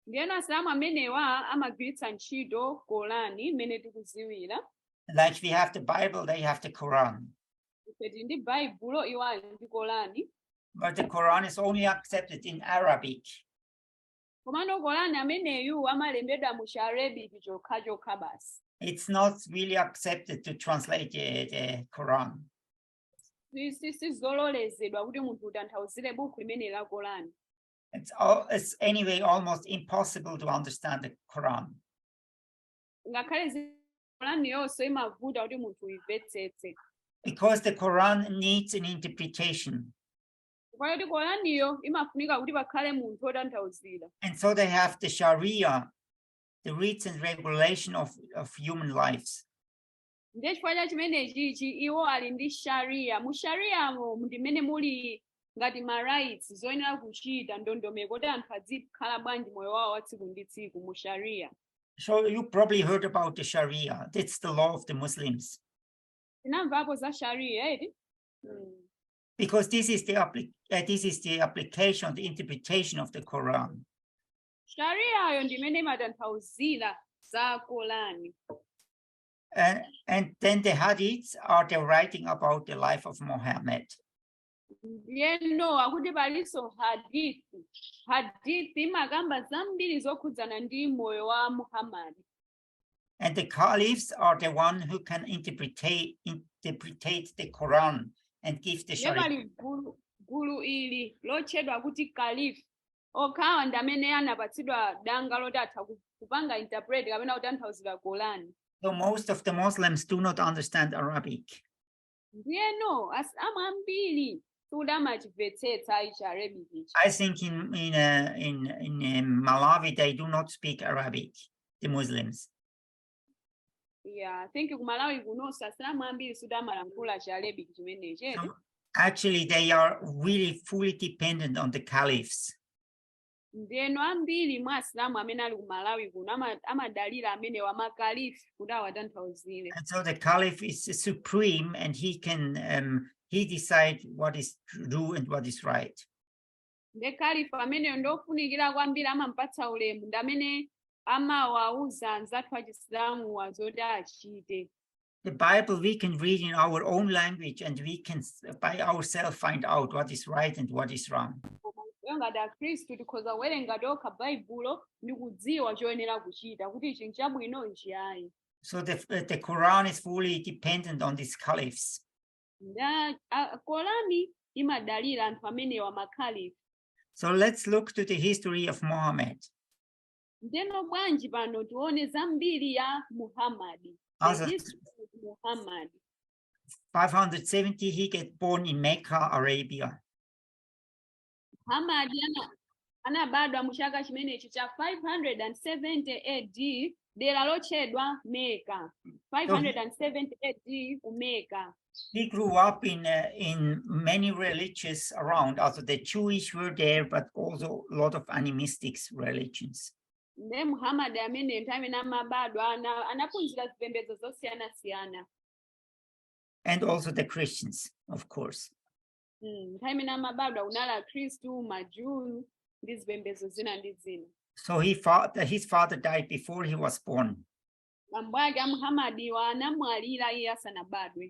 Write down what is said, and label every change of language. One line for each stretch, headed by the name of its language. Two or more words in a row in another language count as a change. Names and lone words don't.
Nyanja: ndiyeno asilamu amenewa amagwiritsa ntchito kolani imene tikuziwira.
English: Like we have the Bible, they have the Quran.
Nyanja: Ife tili ndi baibulo, iwo ali ndi kolani.
English: But the Quran is only accepted in Arabic.
Nyanja: Komano kolani ameneyu amalembedwa mu Chiarabic chokha basi.
English: It's not really accepted to translate the Quran.
Nyanja: Sizololezedwa kuti munthu utanthauzire buku limene la kolani.
English: It's anyway almost impossible to understand the Quran.
Nyanja: Ngakhale kolani yonse imavuta kuti munthu uyimvetsetse.
English: Because the Quran needs an interpretation.
Swahili: Kwa hiyo
Nyanja: kolaniyo imafunika kuti pakhale munthu otanthauzira.
English: And so they have the Sharia, the rules and regulation of human lives.
Nyanja: Ndiye chifukwa cha chimenechi iwo ali ndi sharia. Mu shariamo ndimene muli ngati ma rights zoyenera kuchita ndondomeko kuti anthu azikhala bwanji moyo wawo wa tsiku ndi tsiku mu sharia.
English: So you probably heard about the Sharia. That's the law of the Muslims.
Nyanja: Tinamvapo za sharia eti?
English: Because this is the application, the interpretation of the Quran.
Nyanja: Sharia yo ndimene imatanthauzira za kolani.
English: And then the hadiths are the writing about the life of Muhammad.
Nyanja: Ndiyeno akuti palinso hadithi imakamba zambiri zokhudzana ndi moyo wa Muhammad.
English: And the caliphs are the one who can interpret the Quran and give the Sharia.
Nyanja: Pali gulu ili lotchedwa kuti caliph. Okhawa ndi amene anapatsidwa danga loti atha kupanga interpret kapena kutanthauzira kolani.
English: So most of the Muslims do not understand Arabic.
Nyanja: Ndiyeno asilamu ambiri suda amachimvetsetsa Chiarabic.
English: I think in Malawi they do not speak Arabic, the Muslims. Yeah, I think
Nyanja: ku Malawi kunonso asilamu ambiri suda amalankhula Chiarabic chimenechi.
English: So actually they are really fully dependent on the caliphs.
Nyanja: Ndiyeno ambiri mwa asilamu amene ali ku Malawi kuno amadalira amene wa makalifu kuti awatanthauzire.
English: And so the caliph is supreme and he can he decide what is true and what is right.
Nyanja: Nde kalifu ameneyo ndofunikira kwambiri amampatsa ulemu ndi amene amawauza anzathu achisilamu wazoti achite.
English: The Bible we can read in our own language and we can by ourselves find out what is right and what is wrong.
Nyanja: Ngati akhristu tikhoza kuwerenga tokha baibulo ndi kudziwa choyenera kuchita kuti chinthu chabwino nchiyayi.
English: So the Quran is fully dependent on these caliphs.
Nyanja: Korani imadalira anthu amenewa makhalifu.
English: So let's look to the history of Muhammad.
Nyanja: Ndeno bwanji pano tione zambiri ya Muhammad. Muhammad.
English: 570 he get born in Mecca, Arabia.
Nyanja: Muhammad anabadwa mu chaka chimenechi cha 570 AD dera lotchedwa Mecca. 570 AD ku Mecca.
English: He grew up in many religions around. Also the Jewish were there, but also a lot of animistic religions.
Nyanja: Ne Muhammad amene nthawi imene amabadwa anaphunzira zipembedzo zosiyana-siyana.
English: And also the Christians, of course.
Nyanja: Nthawi imene amabadwa kunali akhristu, majuu ndi zipembedzo zina ndi zina.
English: So his father died before he was born.
Nyanja: Bambo ake a Muhammad anamwalira iye asanabadwe.